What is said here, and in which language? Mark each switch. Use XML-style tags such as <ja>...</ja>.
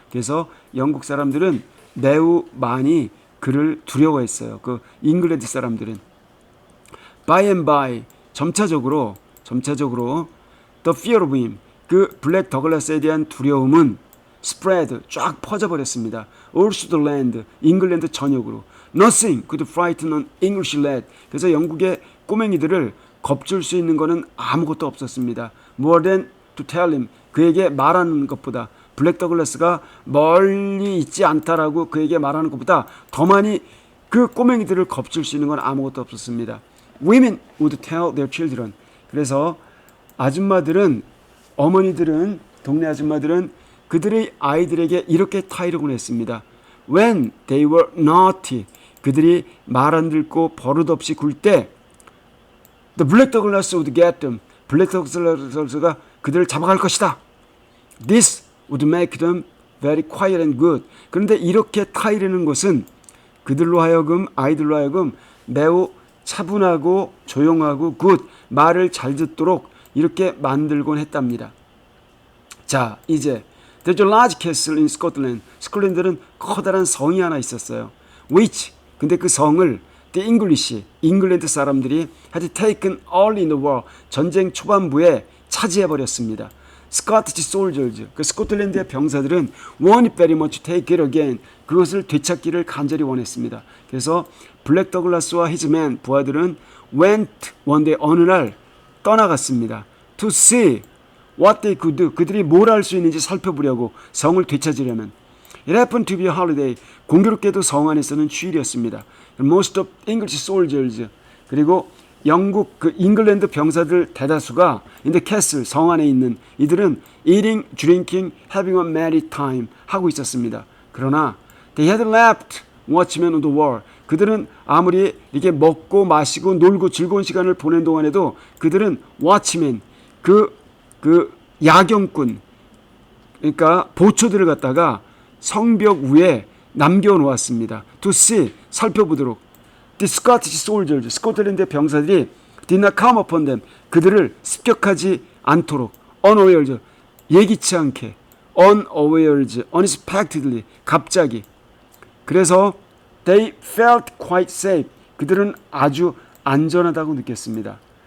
<ko>그래서 영국 사람들은 매우 많이 그를 두려워했어요. 그 잉글랜드 사람들은.</ko> <en>By and by</en> <ko>점차적으로</ko> <en>the fear of him</en> <ko>그 블랙 더글라스에 대한 두려움은 spread 쫙 퍼져버렸습니다.</ko> <en>all through the land</en> <ko>잉글랜드 전역으로.</ko> <en>Nothing could frighten an English lad.</en> <ko>그래서 영국의 꼬맹이들을 겁줄 수 있는 것은 아무것도 없었습니다.</ko> <en>More than to tell him</en> <ko>그에게 말하는 것보다 블랙 더글라스가 멀리 있지 않다라고 그에게 말하는 것보다 더 많이 그 꼬맹이들을 겁줄 수 있는 건 아무것도 없었습니다.</ko> <en>Women would tell their children.</en> <ko>그래서 아줌마들은 어머니들은 동네 아줌마들은 그들의 아이들에게 이렇게 타이르곤 했습니다.</ko> <en>When they were naughty</en> <ko>그들이 말 안 듣고 버릇없이 굴 때</ko> <en>The Black Douglas would get them.</en> <ko>블랙 더글라스가 그들을 잡아갈 것이다.</ko> <en>This would make them very quiet and good.</en> <ko>그런데 이렇게 타이르는 것은 그들로 하여금 아이들로 하여금 매우 차분하고 조용하고 good 말을 잘 듣도록 이렇게 만들곤 했답니다. 자 이제</ko> <en>There's a large castle in Scotland.</en> <ko>스코틀랜드는 커다란 성이 하나 있었어요.</ko> <en>Which</en> <ko>근데 그 성을</ko> <en>The English</en> <ko>잉글랜드 사람들이</ko> <en>had taken early in the war</en> <ko>전쟁 초반부에 차지해버렸습니다.</ko> <en>Scottish soldiers</en> <ko>그 스코틀랜드의 병사들은</ko> <en>wanted very much to take it again</en> <ko>그것을 되찾기를 간절히 원했습니다. 그래서 블랙 더글라스와 his men 부하들은</ko> <en>went one day</en> <ko>어느 날 떠나갔습니다.</ko> <en>To see what they could do</en> <ko>그들이 뭘 할 수 있는지 살펴보려고 성을 되찾으려면</ko> <en>It happened to be a holiday</en> <ko>공교롭게도 성 안에서는 휴일이었습니다.</ko> <en>Most of English soldiers</en> <ko>그리고 영국 그 잉글랜드 병사들 대다수가</ko> <en>in the castle</en> <ko>성 안에 있는 이들은</ko> <en>eating, drinking, having a merry time</en> <ko>하고 있었습니다. 그러나</ko> <en>they had left watchmen on the wall</en> <ko>그들은 아무리 이렇게 먹고 마시고 놀고 즐거운 시간을 보낸 동안에도 그들은 watchmen 그 야경꾼 그러니까 보초들을 갖다가 성벽 위에 남겨놓았습니다.</ko> <en>To see</en> <ko>살펴보도록</ko> <en>The Scottish soldiers</en> <ko>스코틀랜드 병사들이</ko> <en>did not come upon them</en> <ko>그들을 습격하지 않도록</ko> <en>unawares</en> <ko>예기치 않게</ko> <en>unawares unexpectedly</en> <ko>갑자기 그래서</ko> <en>they felt quite safe</en> <ko>그들은 아주 안전하다고 느꼈습니다.</ko>